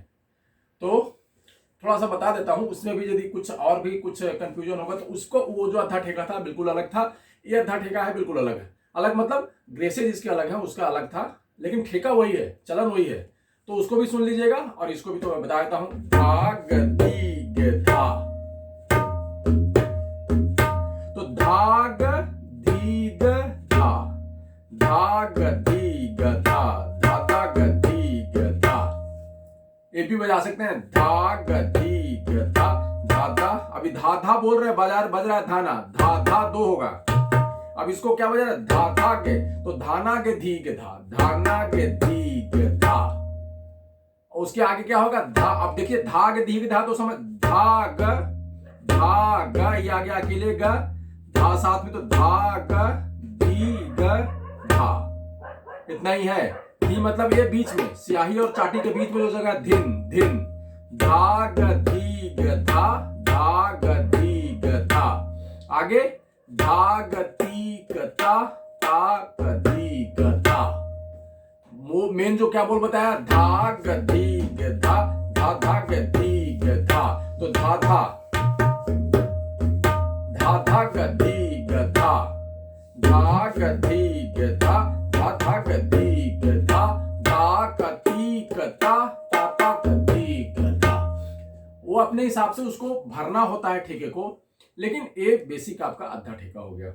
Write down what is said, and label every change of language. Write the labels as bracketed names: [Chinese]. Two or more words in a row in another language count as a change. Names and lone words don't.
[Hindi] तो थोड़ा सा बता देता हूं, उसमें भी यदि कुछ और भी कुछ कंफ्यूजन होगा तो उसको, वो जो आधा ठेका था बिल्कुल अलग था, ये आधा ठेका है बिल्कुल अलग है। अलग मतलब ग्रेसेज इसके अलग है, उसका अलग था, लेकिन ठेका वही है, चलन वही है। तो उसको भी सुन लीजिएगा, और इसको भी तो मैं बता देता हूं। धाग धीग धा, तो धाग धीग धा धाग धीग धा धा धाग धीग धा। ये भी बजा सकते हैं, धाग धीग धा धा धा। अभी धा धा बोल रहे हैं, बज रहा है धा ना, धा धा दो होगा। अब इसको क्या बजा रहा है, धा धा के, तो धाना के धी के धा, धाना के धी के धा, और उसके आगे क्या होगा, धा। अब देखिए धा के धी के धा, तो समझ धा ग, ये आ गया अकेले ग, धा साथ में, तो धा ग धी ग धा, इतना ही है। धी मतलब ये बीच में, स्याही और चाटी के बीच में जो जगह, धिन धिन, धा ग धी ग धा, धा ग धी ग धा, आगे धा ग ती ग ता, ता ग धी ग धा। वो मेन जो क्या बोल बताया, धा ग धी ग धा, धा धा ग धी ग धा, तो धा धा, धा धा ग धी ग धा, धा ग धी ग धा, धा धा ग धी ग धा, धा ग ती ग ता, ता ता ग धी ग धा। वो अपने हिसाब से उसको भरना होता है ठेके को, लेकिन ये बेसिक आपका आधा ठेका हो गया।